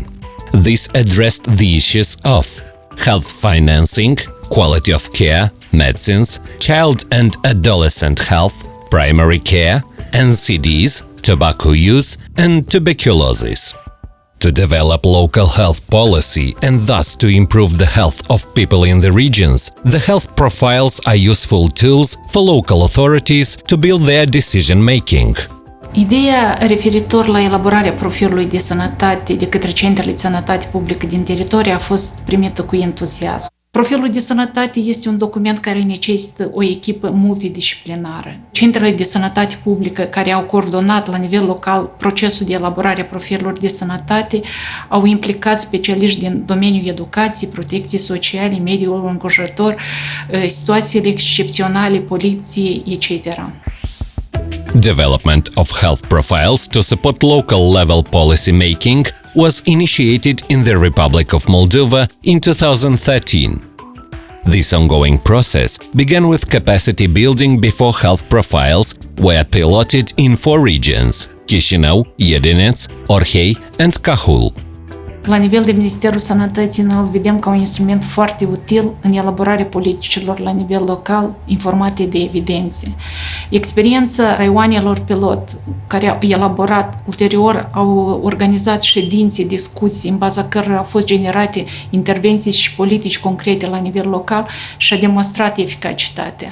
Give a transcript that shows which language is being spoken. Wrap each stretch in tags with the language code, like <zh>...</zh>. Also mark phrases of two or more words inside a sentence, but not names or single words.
<en>This addressed the issues of health financing, quality of care, medicines, child and adolescent health, primary care, NCDs, tobacco use, and tuberculosis. To develop local health policy and thus to improve the health of people in the regions, the health profiles are useful tools for local authorities to build their decision-making.</en> <ro>Ideea referitor la elaborarea profilului de sănătate de către centrele de sănătate publică din teritorie a fost primită cu entuziasm. Profilul de sănătate este un document care necesită o echipă multidisciplinară. Centrele de sănătate publică care au coordonat la nivel local procesul de elaborare a profilurilor de sănătate au implicat specialiști din domeniul educației, protecției sociale, mediul înconjurător, situațiile excepționale, poliție, etc.</ro> <en>Development of health profiles to support local level policy making was initiated in the Republic of Moldova in 2013. This ongoing process began with capacity building before health profiles were piloted in 4 regions: Chișinău, Iedineț, Orhei and Cahul.</en> <ro>La nivel de Ministerul Sănătății, noi îl vedem ca un instrument foarte util în elaborarea politicilor la nivel local, informate de evidențe. Experiența raioanelor pilot, care au elaborat ulterior, au organizat ședințe, discuții, în baza cărora au fost generate intervenții și politici concrete la nivel local și a demonstrat eficacitatea.</ro>